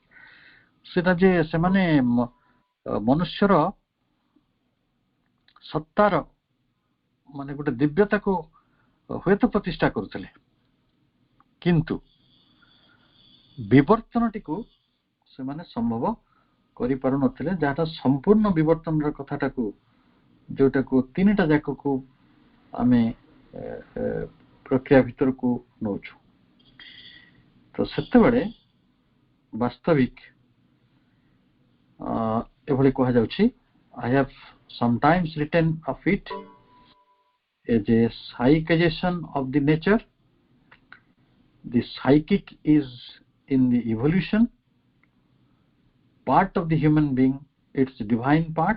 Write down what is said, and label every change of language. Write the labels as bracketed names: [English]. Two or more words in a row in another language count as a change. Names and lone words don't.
[Odia] ସେଟା ଯେ ସେମାନେ ମନୁଷ୍ୟର ସତ୍ତାର ମାନେ ଗୋଟେ ଦିବ୍ୟତାକୁ ହୁଏତ ପ୍ରତିଷ୍ଠା କରୁଥିଲେ, କିନ୍ତୁ ବିବର୍ତ୍ତନଟିକୁ ସେମାନେ ସମ୍ଭବ କରିପାରୁନଥିଲେ, ଯାହାଟା ସମ୍ପୂର୍ଣ୍ଣ ବିବର୍ତ୍ତନର କଥାଟାକୁ, ଯୋଉଟାକୁ ତିନିଟା ଯାକକୁ ଆମେ ପ୍ରକ୍ରିୟା ଭିତରକୁ ନଉଛୁ। ତ ସେତେବେଳେ ବାସ୍ତବିକ ଏଭଳି କୁହାଯାଉଛି, [English] I have sometimes written of it as a psychization of the nature. The psychic is in the evolution part of the human being, its divine part.